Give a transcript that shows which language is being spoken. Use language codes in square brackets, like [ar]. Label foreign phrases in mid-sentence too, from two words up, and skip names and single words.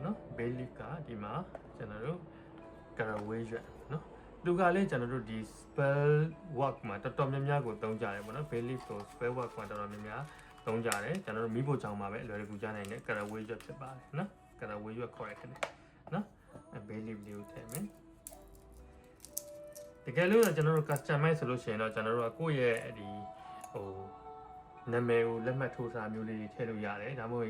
[my] နော် [en] bay leaf [my] ကဒီမှာကျွန်တော်တို့ caraway ရွက်နော်သူကလည်းကျွန်တော်တို့ဒီ [en] spell work [my] မှာတော်တော်များများကိုသုံးကြတယ်ပေါ့နော် [en] bay leaf [my] ကို [en] spell work [my] မှာတော်တော်များများသုံးကြတယ်ကျွန်တော်တို့မိဖို့ချောင်းမှာပဲအလွယ်တကူကြားနိုင်တဲ့ caraway ရွက်ဖြစ်ပါတယ်နော် caraway ရွက်ခေါ်ရတယ်နော် [en] bay leaf [my] လေးကိုထည့်မယ် တကယ်လို့ကျွန်တော်တို့ customize ဆိုလို့ရှိရင်တော့ကျွန်တော်တို့ကကိုယ့်ရဲ့ဒီဟိုနာမည်ကိုလက်မှတ်ထိုးထားမျိုးလေးတွေထည့်လို့ရတယ်ဒါမှမဟုတ်